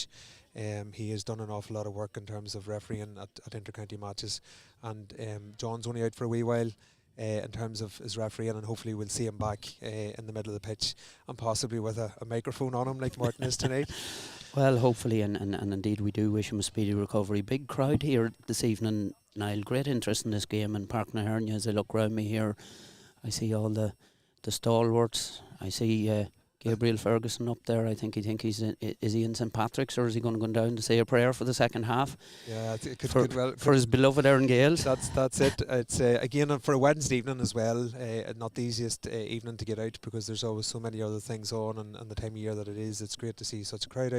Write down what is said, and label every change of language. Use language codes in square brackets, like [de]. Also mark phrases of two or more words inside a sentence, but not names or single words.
[en] He has done an awful lot of work in terms of refereeing at inter-county matches, and John's only out for a wee while in terms of his refereeing, and hopefully we'll see him back in the middle of the pitch, and possibly with a microphone on him like Martin is tonight. Well, hopefully, and indeed we do wish him a speedy recovery. Big crowd here this evening, Niall. Great interest in this game in Páirc na hEirne. As I look round me here, I see all the stalwarts. I see Gabriel Ferguson up there. I think he's is he in St Patrick's, or is he going to go down to say a prayer for the second half? Yeah, it could well for his beloved Erne Gaels. That's it. It's again for a Wednesday evening as well. Not the easiest evening to get out because there's always so many other things on, and the time of year that it is, it's great to see such a crowd out.